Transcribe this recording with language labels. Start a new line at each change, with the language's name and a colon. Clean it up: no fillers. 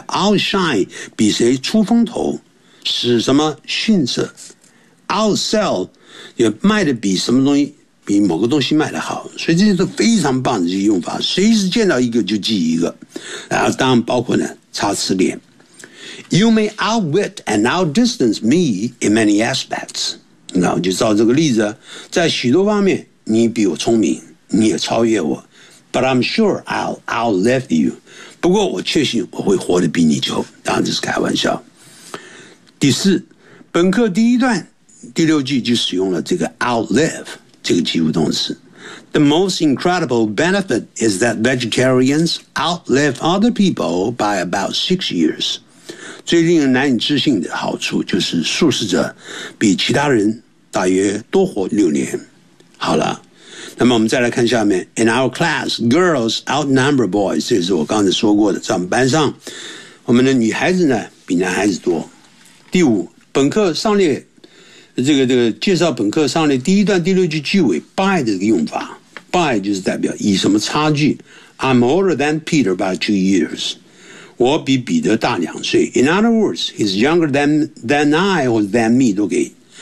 Chinese: Outshine 比谁出风头。使什么逊色 ，outsell 也卖的比什么东西，比某个东西卖的好，所以这些都非常棒的这些用法，随时见到一个就记一个。然后当然包括呢，擦词典。
English: You may outwit and outdistance me in many aspects。
Chinese: 那我就照这个例子，在许多方面你比我聪明，你也超越我。
English: But I'm sure I'll outlive you。
Chinese: 不过我确信我会活得比你久。当然这是开玩笑。第四，本课第一段第六句就使用了这个 outlive 这个及物动词。
English: The most incredible benefit is that vegetarians outlive other people by about 6 years.
Chinese: 最令人难以置信的好处就是素食者比其他人大约多活6年。好了，那么我们再来看下面。
English: In our class, girls outnumber boys.
Chinese: 这是我刚才说过的，在我们班上，我们的女孩子呢比男孩子多。第五，本课上列这个介绍本课上列第一段第六句句尾 by 的这个用法 ，by 就是代表以什么差距。
English: I'm older than Peter by 2 years，
Chinese: 我比彼得大2岁。
English: In other words, he's younger than I or than me
Chinese: 都可以。